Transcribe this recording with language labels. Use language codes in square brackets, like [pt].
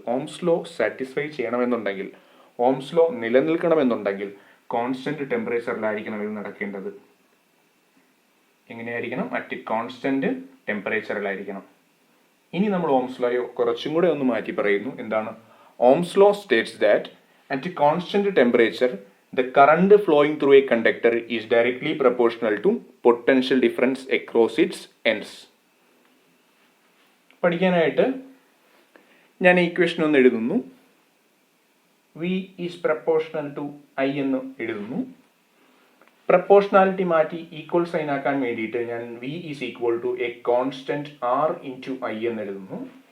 [ml] Ohm's law satisfy ചെയ്യണമെന്നുണ്ടെങ്കിൽ, Ohm's law നിലനിൽക്കണമെന്നുണ്ടെങ്കിൽ constant ടെമ്പറേച്ചറിലായിരിക്കണം ഇത് നടക്കേണ്ടത്. എങ്ങനെയായിരിക്കണം? At constant ടെമ്പറേച്ചറിലായിരിക്കണം. ഇനി നമ്മൾ ഓംസ് ലോയോ കുറച്ചും കൂടെ ഒന്ന് മാറ്റി പറയുന്നു. എന്താണ്? [en] Ohm's law states that at constant temperature the current flowing through a conductor is directly proportional to potential difference across its ends. [ml] പഠിക്കാനായിട്ട് ഞാൻ ഈക്വേഷൻ ഒന്ന് എഴുതുന്നു. [en] V is proportional to I [ml] എന്ന് എഴുതുന്നു. പ്രപ്പോർഷണാലിറ്റി മാറ്റി ഈക്വൽ സൈൻ ആക്കാൻ വേണ്ടിയിട്ട് ഞാൻ [en] V is equal to a constant R into I [ml] എന്ന് എഴുതുന്നു.